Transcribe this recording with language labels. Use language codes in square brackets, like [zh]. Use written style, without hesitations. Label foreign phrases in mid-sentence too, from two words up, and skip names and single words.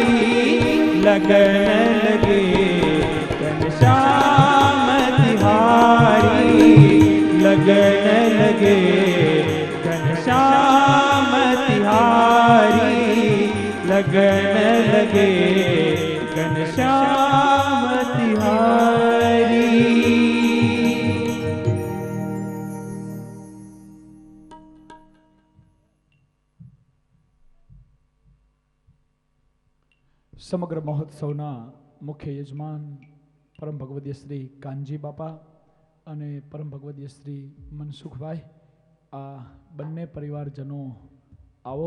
[hi] लगन लगे घनश्याम तिहारी, लगन लगे घनश्याम तिहारी, लगन लगे घनश्याम तिहारी। [gu] સમગ્ર મહોત્સવના મુખ્ય યજમાન પરમ ભગવદીય શ્રી કાનજી બાપા અને પરમ ભગવદીય શ્રી મનસુખભાઈ, આ બંને પરિવારજનો આવો.